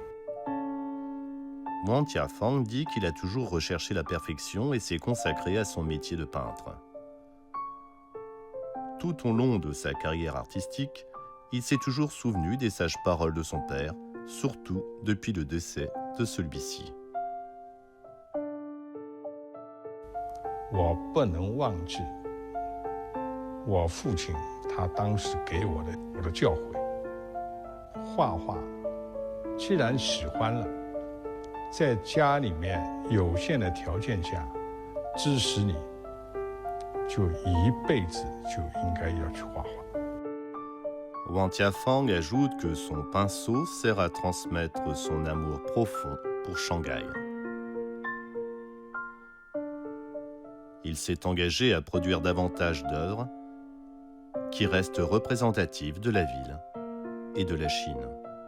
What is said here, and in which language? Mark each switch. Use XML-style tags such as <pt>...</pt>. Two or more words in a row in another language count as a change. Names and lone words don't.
<fr>Wang Tiafang dit qu'il a toujours recherché la perfection et s'est consacré à son métier de peintre. Tout au long de sa carrière artistique, il s'est toujours souvenu des sages paroles de son père, surtout depuis le décès de celui-ci.</fr> <zh>我不能忘记我父亲他当时给我的教诲。画画，既然喜欢了，在家里面有限的条件下支持你， 就一辈子就应该要去画画。</zh> <fr>Wang Tiafang ajoute que son pinceau sert à transmettre son amour profond pour Shanghai. Il s'est engagé à produire davantage d'œuvres qui restent représentatives de la ville et de la Chine.</fr>